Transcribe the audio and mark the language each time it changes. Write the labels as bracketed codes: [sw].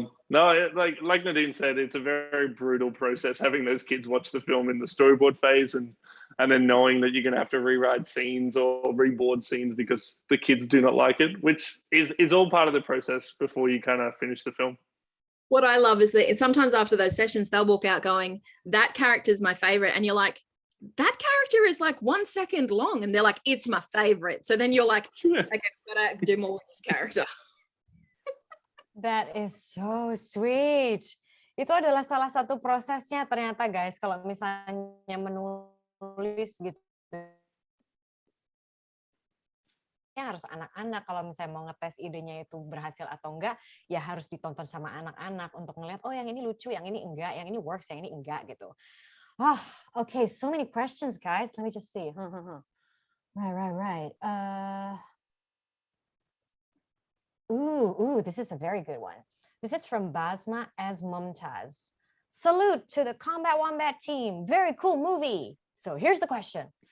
[en] Like Nadine said, it's a very brutal process having those kids watch the film in the storyboard phase and then knowing that you're going to have to rewrite scenes or reboard scenes because the kids do not like it, which is all part of the process before you kind of finish the film. What I love is that sometimes after those sessions, they'll walk out going, that character's my favorite. And you're like, that character is like 1 second long. And they're like, it's my favorite. So then you're like, okay, I've got to do more with this character. That is so sweet. [id] Itu adalah salah satu prosesnya ternyata guys, kalau misalnya menulis gitu. Ya harus anak-anak, kalau misalnya mau ngetes idenya itu berhasil atau enggak, ya harus ditonton sama anak-anak untuk ngeliat, oh yang ini lucu, yang ini enggak, yang ini works, yang ini enggak gitu. [en] Oh, okay, so many questions guys. Let me just see. Right. Ooh, this is a very good one. This is from Basma as Mumtaz. Salute to the Combat Wombat team. Very cool movie. So here's the question.